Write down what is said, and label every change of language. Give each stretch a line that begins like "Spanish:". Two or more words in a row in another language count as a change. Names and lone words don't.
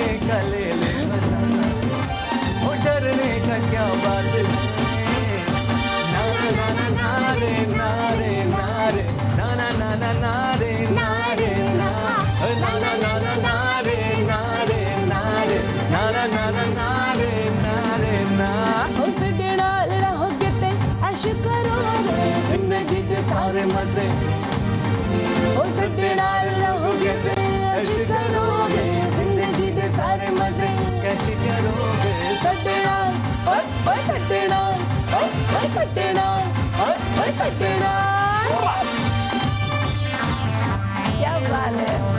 Hindi: का ले ले मजा, ओ डरने का क्या बात है, ना ना ना ना रे ना रे ना रे ना ना ना ना ना रे ना रे ना ना ना ना ना ना रे ना रे ना रे ना ना ना ना ना रे ना रे ना उसके नाल रहोगे ते ऐश करोगे जिंदगी के सारे मजे उसके नाल रहोगे ते ऐश करोगे जिंदगी के सारे मजे कैसे करोगे
Punjabi: सटे नाल ओए सटे नाल ओए सटे नाल ओए सटे नाल
Hindi: क्या बात है